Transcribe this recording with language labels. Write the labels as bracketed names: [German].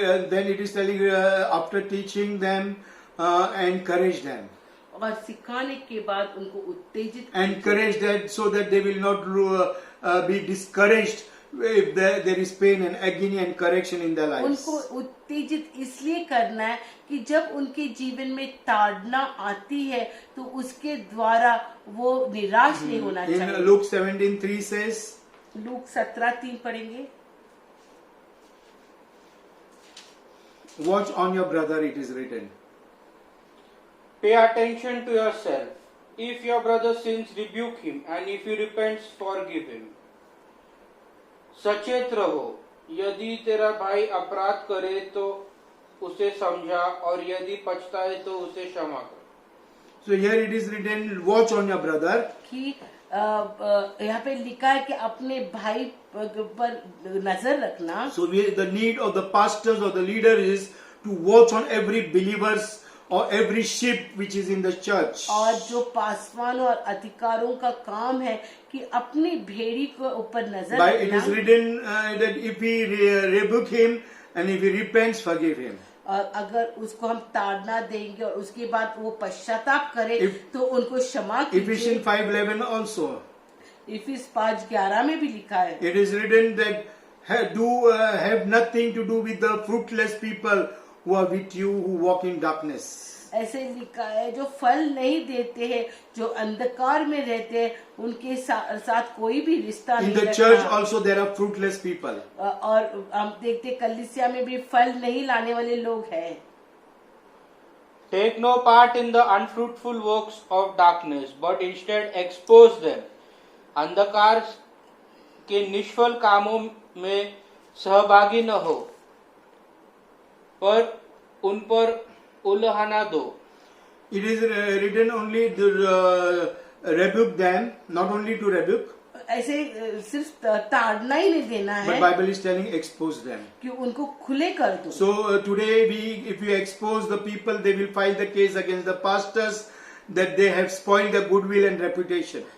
[English] Then it is telling, after teaching them, encourage them. [Hindi] और सिखाने के बाद उनको उत्तेजित [English] Encourage that so that they will not be discouraged if there is pain and agony and correction in their lives. [Hindi] उनको उत्तेजित इसलिए करना है कि जब उनके जीवन में ताड़ना आती है तो उसके द्वारा वो निराश नहीं होना [English] In [Hindi] चाहिए। [English] Luke 17:3 says, [Hindi] लूक 17:3 पढ़ेंगे। [English] watch on your brother, it is written. Pay attention to yourself. If your brother sins, rebuke him, and if he repents, forgive him. [Hindi] सचेत रहो, यदि तेरा भाई अपराध करे तो उसे समझा, और यदि पछताए तो उसे क्षमा कर। [English] So here it is written, watch on your brother. [Hindi] कि यहाँ पे लिखा है कि अपने भाई पर नजर रखना। [English] So the need of the pastors or the leader is to watch on every believers or every sheep which is in the church. [Hindi] और जो पासवान और अधिकारों का काम है कि अपनी भेड़ी को ऊपर नजर [English] By it is [Hindi] रखना। [English] written that if we rebuke him and if he repents, forgive him. [Hindi] और अगर उसको हम ताड़ना देंगे और उसके बाद वो पश्चाताप करे तो उनको क्षमा कीजिए। [English] Ephesians 5:11 also. [Hindi] इफिस 5:11 में भी लिखा है। [English] It is written that have nothing to do with the fruitless people who are with you who walk in darkness. [Hindi] ऐसे लिखा है जो फल नहीं देते हैं, जो अंधकार में रहते हैं, उनके साथ कोई भी रिश्ता [English] In [Hindi] नहीं [English] the [Hindi] रखना। [English] church also there are fruitless people. [Hindi] और हम देखते कलीसिया में भी फल नहीं लाने वाले लोग हैं। [English] Take no part in the unfruitful works of darkness, but instead expose them. [Hindi] अंधकार के निष्फल कामों में सहभागी न हो, पर उन पर उल्हाना दो। [English] It is written only to rebuke them, not only to rebuke, [Hindi] ऐसे सिर्फ ताड़ना ही नहीं देना [English] but [Hindi] है [English] Bible is telling expose them. [Hindi] कि उनको खुले कर दो। [English] So today if we expose the people, they will file the case against the pastors that they have spoiled their goodwill and reputation.